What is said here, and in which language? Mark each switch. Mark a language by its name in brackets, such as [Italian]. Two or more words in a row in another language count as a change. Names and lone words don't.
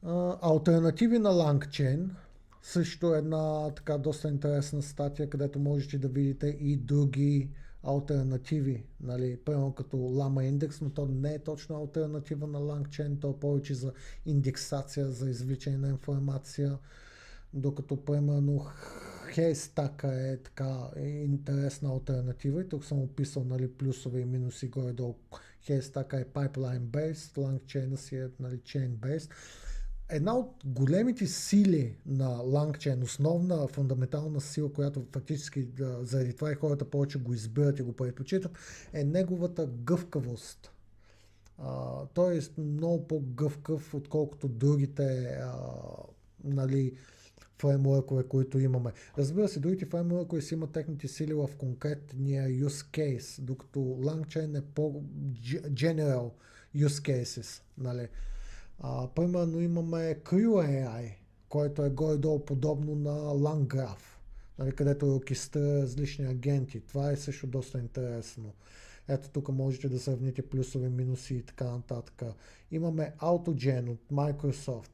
[Bulgarian] Алтернативи на LangChain. Също една така доста интересна статия, където можете да видите и други алтернативи, нали, примерно като Lama Index, но то не е точно алтернатива на LangChain, то е повече за индексация, за извличане на информация, докато примерно Haystack е така интересна алтернатива и тук съм описал, нали, плюсове и минуси горе-долу. Haystack е pipeline-based, LangChain си е, нали, chain-based. Една от големите сили на LangChain, основна фундаментална сила, която фактически заради това и хората повече го избират и го предпочитат, е неговата гъвкавост. Той е много по-гъвкав, отколкото другите нали, фреймворкове, които имаме. Разбира се, другите фреймворкове си имат техните сили в конкретния [English] use case, [Bulgarian] докато LangChain е по- [English] general use cases. [Bulgarian] Нали. Примерно имаме CrewAI, който е горе-долу подобно на LangGraph, нали, където е оркестра различни агенти. Това е също доста интересно. Ето тук можете да сравните плюсове, минуси и така нататък. Имаме AutoGen от Microsoft.